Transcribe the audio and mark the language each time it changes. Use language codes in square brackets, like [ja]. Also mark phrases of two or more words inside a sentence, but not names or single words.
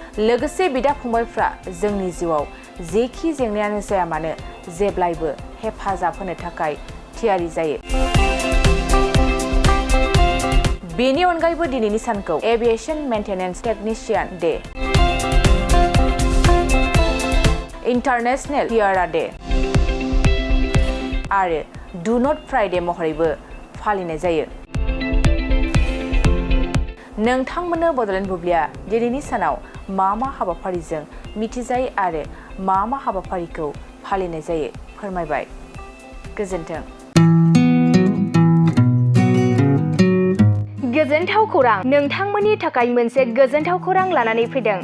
[brx] लोगोसे बिदा-फंबायफ्रा जोंनि जिउआव जेखि जेंनायानो जाया मानो जेब्लायबो हेफाजाब होनो थाखाय थियारि जायो। बेनि अनगायैबो दिनैनि सानखौ एभिएशन मेंटेनेंस टेक्निशियन डे, इंटरनेशनल हियारा डे आरो डू नट फ्राइडे महरैबो फालिनाय जायो। नोंथांमोननो बडलेण्ड बुब्लिया दिनैनि सानाव मा हाबाफारिजों मिथिजायो आरो मा हाबाफारिखौ फालिनाय जायो फोरमायबाय। गोजोन्थों। गोजोनथाव खौरां, नोंथांमोननि थाखाय मोनसे गोजोनथाव खौरां लानानै फैदों।